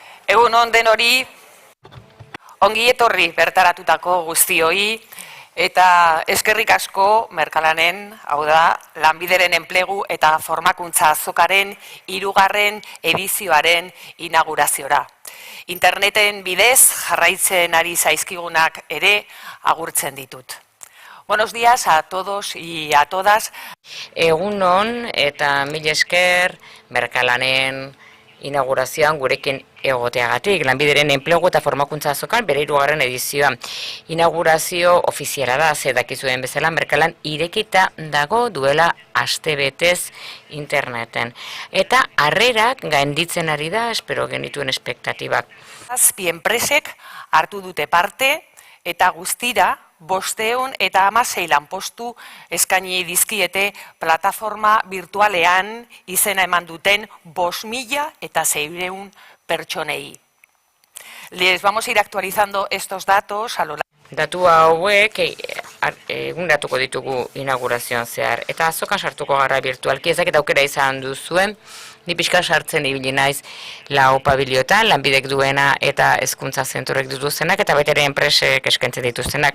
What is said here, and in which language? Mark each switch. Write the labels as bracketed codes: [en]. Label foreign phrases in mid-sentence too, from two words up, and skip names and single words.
[eu] Egun on denori, ongi etorri bertaratutako guztioi, eta eskerrik asko Merkalanen, hau da, Lanbideren enplegu eta formakuntza azokaren 3. edizioaren inaugurazioa. Interneten bidez jarraitzen ari zaizkigunak ere agurtzen ditut. [es] Buenos días a todos y a todas. [eu] Egun on eta mil esker Merkalanen inaugurazioan gurekin egoteagatik, Lanbideren enplegu eta formakuntza azokan bere 3. edizioa. Inaugurazio ofiziala da, ze dakizuen bezala Merkalan irekita dago duela astebetez interneten. Eta harrerak gainditzen ari da, espero genituen espektatibak. Zazpi enpresek hartu dute parte eta guztira 516 lanpostu eskaini dizkiete plataforma virtualean izena eman duten 5.600 pertsonei. [es] Les vamos a ir actualizando estos datos a lo largo. [eu] Datu hauek eguneratuko ditugu inaugurazioan zehar. Eta azokan sartuko gara virtualki, ezak aukera izan duzuen, ni pixka sartzen ibili naiz lau pabiliotan, Lanbidek duena eta hezkuntza zentroek dituztenak, eta baita ere enpresek eskaintzen dituztenak.